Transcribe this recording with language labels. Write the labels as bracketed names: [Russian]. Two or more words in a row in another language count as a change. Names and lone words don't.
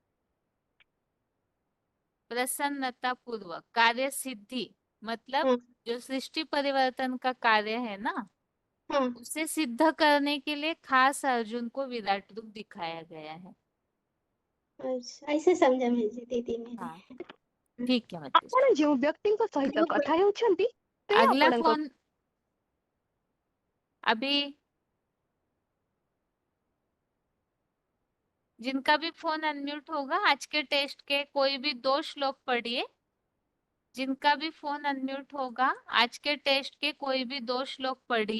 [Hindi] प्रसन्नता पूर्वक, कार्य सिद्धि मतलब हाँ जो सृष्टि परिवर्तन का कार्य है ना, हाँ। उसे सिद्ध करने के लिए खास अर्जुन को विराट रूप दिखाया गया है। अच्छा, ऐसे समझा मैं दीदी मेरे। हाँ, ठीक है माता जी। [Odia] ଆପଣ ଯେଉଁ ବ୍ୟକ୍ତିଙ୍କ ସହିତ କଥା ହେଉଛନ୍ତି ସେ [Hindi] अगला [Odia] ଆପଣଙ୍କ [Hindi] फोन अभी जिनका भी फोन अनम्यूट होगा, आज के टेस्ट के कोई भी 2 श्लोक पढ़िए। जिनका भी फोन अनम्यूट होगा, आज के टेस्ट के कोई भी 2 श्लोक पढ़िए।